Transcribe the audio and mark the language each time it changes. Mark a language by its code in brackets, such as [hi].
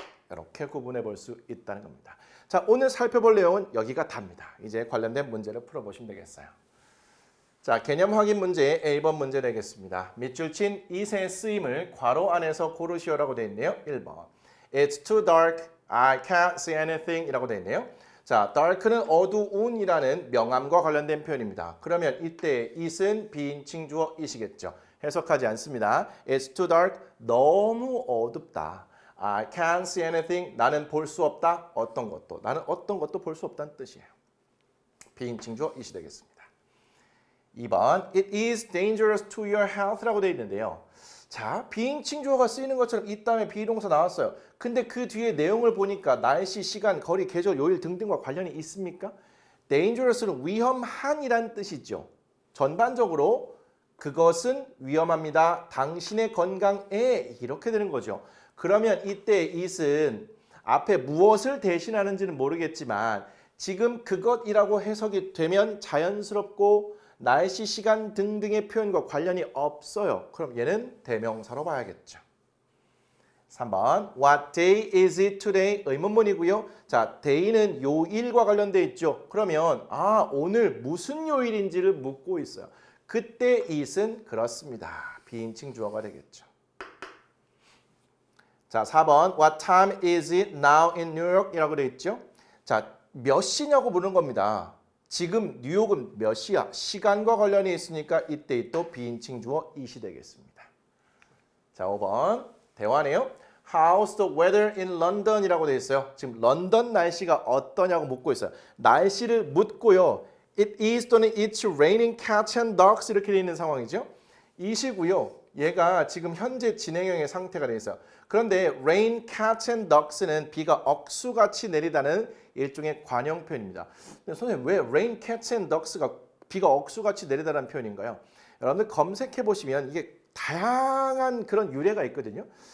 [ko] 이렇게 구분해 볼 수 있다는 겁니다. 자, 오늘 살펴볼 내용은 여기가 답니다. 이제 관련된 문제를 풀어보시면 되겠어요. 자, 개념 확인 문제 A번 문제 되겠습니다. 밑줄 친 이세 쓰임을 괄호 안에서 고르시오라고 되어 있네요. [en] 1번. It's too dark. I can't see anything [ko] 이라고 되어 있네요. 자, dark는 어두운이라는 명암과 관련된 표현입니다. 그러면 이때 it은 비인칭 주어 it이겠죠. 해석하지 않습니다. [en] It's too dark. [ko] 너무 어둡다. [en] I can't see anything. [ko] 나는 볼 수 없다. 어떤 것도. 나는 어떤 것도 볼 수 없다는 뜻이에요. 비인칭 주어 it이 되겠습니다. [en] 2번 It is dangerous to your health라고 [ko] 되어 있는데요. 자, 비인칭 주어가 쓰이는 것처럼 이 다음에 비동사 나왔어요. 근데 그 뒤에 내용을 보니까 날씨, 시간, 거리, 계절, 요일 등등과 관련이 있습니까? dangerous는 위험한이란 뜻이죠. 전반적으로 그것은 위험합니다. 당신의 건강에 이렇게 되는 거죠. 그러면 이때 it은 앞에 무엇을 대신하는지는 모르겠지만 지금 그것이라고 해석이 되면 자연스럽고 날씨, 시간 등등의 표현과 관련이 없어요. 그럼 얘는 대명사로 봐야겠죠. [en] 3번 What day is it today? [ko] 의문문이고요. 자, day는 요일과 관련돼 있죠. 그러면 오늘 무슨 요일인지를 묻고 있어요. 그때 it은 그렇습니다. 비인칭 주어가 되겠죠. [en] 자, 4번 What time is it now in New York? [ko] 이라고 돼 있죠. 자, 몇 시냐고 묻는 겁니다. 지금 뉴욕은 몇 시야? 시간과 관련이 있으니까 이때 또 비인칭 주어 it이 되겠습니다. 자, 5번 대화네요. [en] How's the weather in London? [ko] 이라고 되어 있어요. 지금 런던 날씨가 어떠냐고 묻고 있어요. 날씨를 묻고요. [en] It is 또는 it's raining cats and dogs [ko] 이렇게 되어 있는 상황이죠. it이고요. 얘가 지금 현재 진행형의 상태가 되어 있어요. 그런데 rain, cats and dogs는 비가 억수같이 내리다는 일종의 관용 표현입니다. 근데 선생님 왜 rain, cats and dogs가 비가 억수같이 내리다는 표현인가요? 여러분들 검색해 보시면 이게 다양한 그런 유래가 있거든요.